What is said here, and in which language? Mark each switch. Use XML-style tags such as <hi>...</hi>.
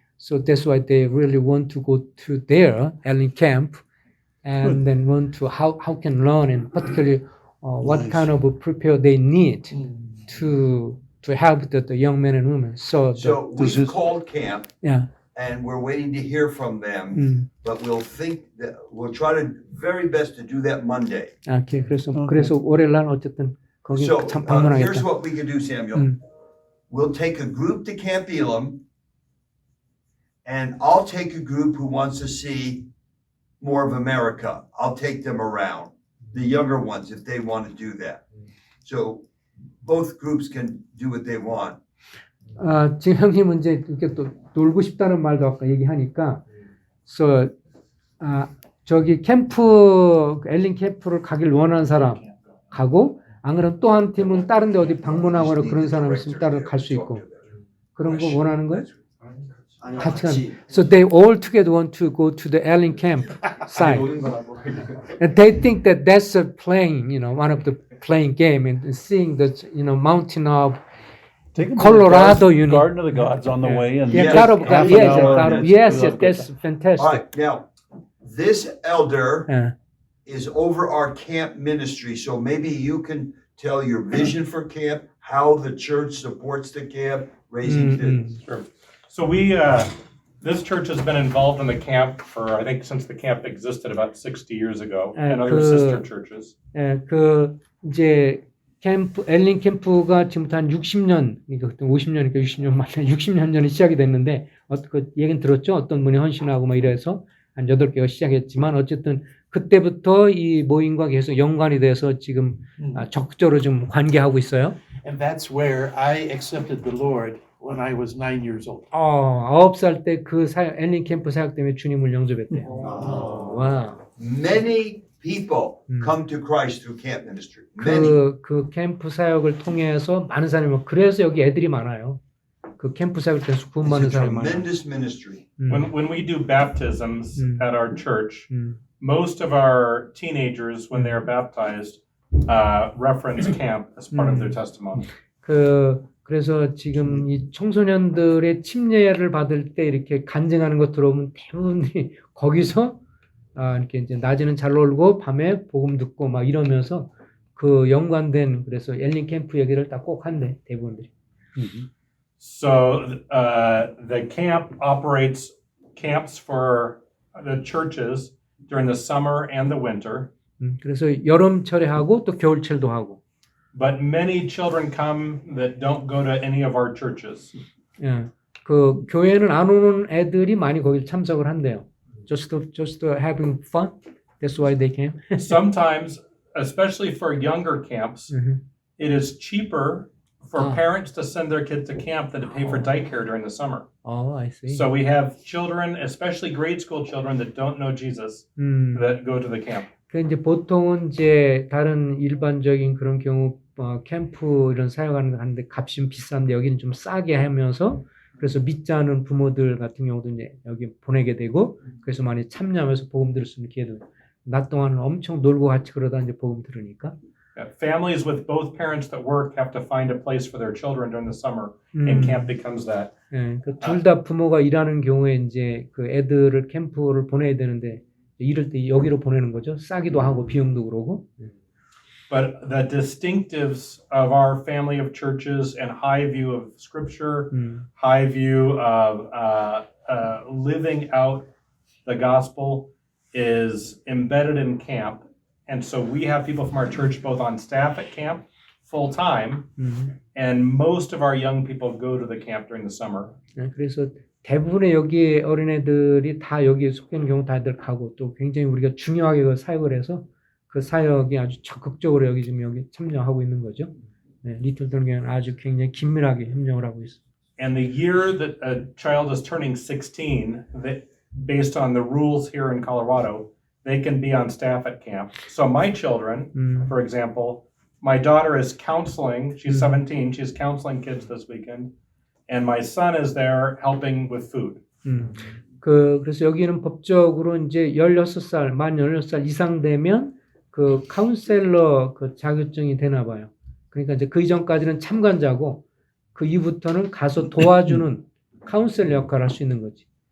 <en>So that's why they really want to go to their Allen Camp, and then want to, how can learn, and particularly what kind of a prepare they need to help the young men and women. So so we called camp. yeah. and we're waiting to hear from them. But we'll try to very best to do that Monday. 오케이.</en> <ko>그래서 월요일 날 어쨌든 거기</ko> <en>So</en> <ko>참</ko> <en>here's</en> <ko>방문하겠다.</ko> <en>what we can do, Samuel. We'll take a group to Camp Elam, and I'll take a group who wants to see more of America. I'll take them around, the younger ones, if they want to do that. So both groups can do what they want.</en> <ko>지금 형님은 이제 이렇게 또 놀고 싶다는 말도 아까 얘기하니까, 그래서 저기 캠프 엘린 캠프를 가길 원하는 사람 가고, 안 그러면 또 한 팀은 다른 데 어디 방문하거나 그런 사람 있으면 따로 갈 수 있고 그런 거 원하는 거예요? 아니 같이 같이</ko> <en>So they all together want to go to the Ellen camp site, and they think that that's a playing, one of the playing game, and seeing the, mountain of Take them to the Colorado, Garden of the Gods on the way, and yeah, Yes, God of half God, yes, hour. God of, Yes, yes, that's All fantastic. right, now, this elder Yeah. is over our camp ministry, so maybe you can tell your vision for camp, how the church supports the camp, raising kids. Sure. So this church has been involved in the camp for, I think, since the camp existed about 60 years ago, and other sister churches.</en> <ko>예, 이제 캠프 엘린 캠프가 지금부터 한 60년, 그러니까 그때 50년이니까 60년 만에 60년 전에 시작이 됐는데, 그 얘기는 들었죠? 어떤 분이 헌신하고 막 이래서 한 8개가 시작했지만, 어쨌든 그때부터 이 모임과 계속 연관이 돼서 지금 적극적으로 좀 관계하고 있어요.</ko> <en>And that's where I accepted the Lord when I was 9 years old.</en> <ko>9살 때 그 엘린 캠프 사역 때문에 주님을 영접했대요. 와.</ko> <en>Many people come to Christ through camp ministry. Many.</en> <ko>그 캠프 사역을 통해서 많은 사람이, 그래서 여기 애들이 많아요. 그 캠프 사역을 통해서 구원받는</ko> <en>It's a</en> <ko>사람이 많아요.</ko> <en>tremendous ministry. When we do baptisms at our church, most of our teenagers, when they are baptized, reference camp as part of their testimony.</en> <ko>그래서 지금 이 청소년들의 침례를 받을 때 이렇게 간증하는 것 들어보면 대부분이 거기서 이렇게 이제 낮에는 잘 놀고 밤에 복음 듣고 막 이러면서 그 연관된, 그래서 엘린 캠프 얘기를 딱 꼭 한대 대부분들이.</ko> <en>So the camp operates camps for the churches during the summer and the winter.</en> <ko>그래서 여름철에 하고 또 겨울철도 하고.</ko> <en>But many children come that don't go to any of our churches.</en> <ko>예, 그 교회는 안 오는 애들이 많이 거기 참석을 한대요.</ko> <en>Just having fun. That's why they came. Sometimes, especially for younger camps, it is cheaper for parents to send their kids to camp than to pay for daycare during the summer. Oh, I see. So we have children, especially grade school children that don't know Jesus, that go to the camp.</en> <ko>그 이제 보통은 이제 다른 일반적인 그런 경우 캠프 이런 사역하는 하는데 값이 좀 비싼데 여기는 좀 싸게 하면서, 그래서 믿지 않은 부모들 같은 경우도 이제 여기 보내게 되고, 그래서 많이 참여하면서 복음 들을 수 있는 기회도, 낮 동안은 엄청 놀고 같이 그러다 이제 복음 들으니까.</ko> <en>Families with both parents that work have to find a place for their children during the summer, and camp becomes that.</en> <ko>예, 그 둘 다 부모가 일하는 경우에 이제 그 애들을 캠프를 보내야 되는데 이럴 때 여기로 보내는 거죠. 싸기도 하고 비용도 그러고.</ko> <en>But the distinctives of our family of churches and high view of Scripture, high view of living out the gospel is embedded in camp. And so we have people from our church both on staff at camp full time, and most of our young people go to the camp during the summer.</en> <ko>네, 그래서 대부분의 여기 어린애들이 다 여기 속하는 경우 다들 가고, 또 굉장히 우리가 중요하게 그 사역을 해서 그 사역이 아주 적극적으로 여기 지금 여기 참여하고 있는 거죠. 네, 리틀 동교는 아주 굉장히 긴밀하게 협력을 하고 있어요.</ko> <en>And the year that a child is turning 16, that based on the rules here in Colorado, they can be on staff at camp. So my children, for example, my daughter is counseling. She's 17. She's counseling kids this weekend. And my son is there helping with food.</en> <ko>그래서 여기는 법적으로 이제 16살, 만 16살 이상 되면 그 카운셀러 그 자격증이 되나 봐요. 그러니까 이제 그 이전까지는 참관자고, 그 이후부터는 가서 도와주는 카운셀러 역할을 할 수 있는 거지.</ko>